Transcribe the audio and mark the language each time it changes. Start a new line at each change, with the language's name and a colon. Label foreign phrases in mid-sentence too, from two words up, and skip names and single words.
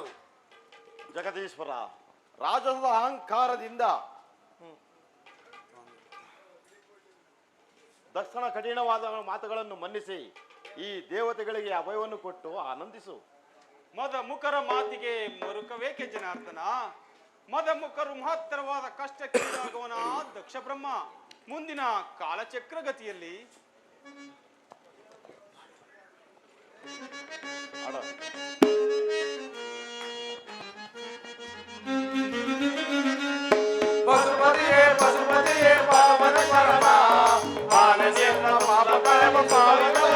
Kannada: ಜಗದೀಶ್ವರ, ರಾಜಸದ ಅಹಂಕಾರದಿಂದ ದಕ್ಷಿಣ ಕಠಿಣವಾದ ಮಾತುಗಳನ್ನು ಮನ್ನಿಸಿ ಈ ದೇವತೆಗಳಿಗೆ ಅಭಯವನ್ನು ಕೊಟ್ಟು ಆನಂದಿಸು. ಮದ ಮುಖರ ಮಾತಿಗೆ ಮರುಕವೇಕೆ ಜನಾರ್ದನ? ಮದ ಮುಖರು ಮಹತ್ತರವಾದ ಕಷ್ಟಕ್ಕೀಡಾಗುವನ ದಕ್ಷ ಬ್ರಹ್ಮ ಮುಂದಿನ ಕಾಲಚಕ್ರಗತಿಯಲ್ಲಿ ಪಶುಪತಿಯೇ ಪಶುಪತಿಯೇ ಪಾವನ ಪರಮ ಮಾನಸೇಂದ್ರ ಪಾಪ ಪರಮ ಪಾವನ